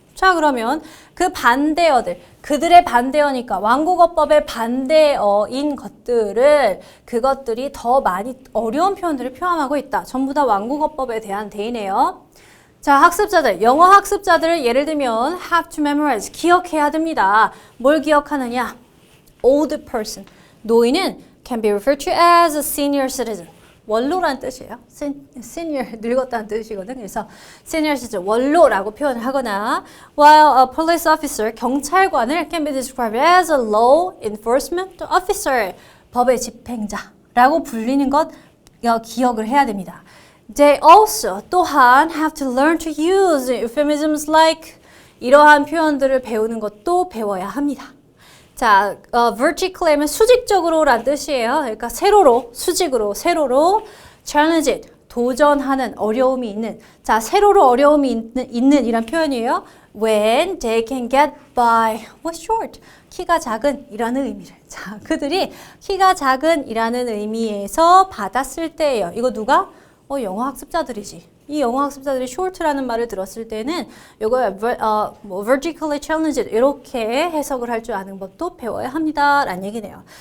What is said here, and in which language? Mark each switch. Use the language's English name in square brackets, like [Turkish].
[Korean] 자, 그러면 그 반대어들, 그들의 반대어니까 완곡어법의 반대어인 그것들이 더 많이 어려운 표현들을 포함하고 있다. 전부 다 완곡어법에 대한 대의네요. 자, 학습자들, 영어 학습자들을 예를 들면 [English] have to memorize, [Korean] 기억해야 됩니다. 뭘 기억하느냐? [English] Old person, [Korean] 노인은 [English] can be referred to as a senior citizen. [Korean] 원로란 뜻이에요. senior, 늙었다는 뜻이거든. [English] 그래서 senior citizen, [Korean] 원로라고 표현을 하거나 [English] while a police officer, [Korean] 경찰관을 [English] can be described as a law enforcement officer, [Korean] 법의 집행자라고 불리는 것 기억을 해야 됩니다. [English] They also [Korean] 또한 [English] have to learn to use euphemisms like [Korean] 이러한 표현들을 배우는 것도 배워야 합니다. 자, vertically 하면 수직적으로란 뜻이에요. 그러니까 수직으로, 세로로 [English] challenge it, [Korean] 도전하는 어려움이 있는. 자, 세로로 어려움이 있는 이란 표현이에요. [English] When they can get by with short, [Korean] 키가 작은 이라는 의미를. 자, 그들이 키가 작은 이라는 의미에서 받았을 때예요. 이거 누가? 영어 학습자들이지. 이 영어 학습자들이 short라는 말을 들었을 때는 이거 [English] vertically challenged [Korean] 이렇게 해석을 할 줄 아는 법도 배워야 합니다. 라는 얘기네요.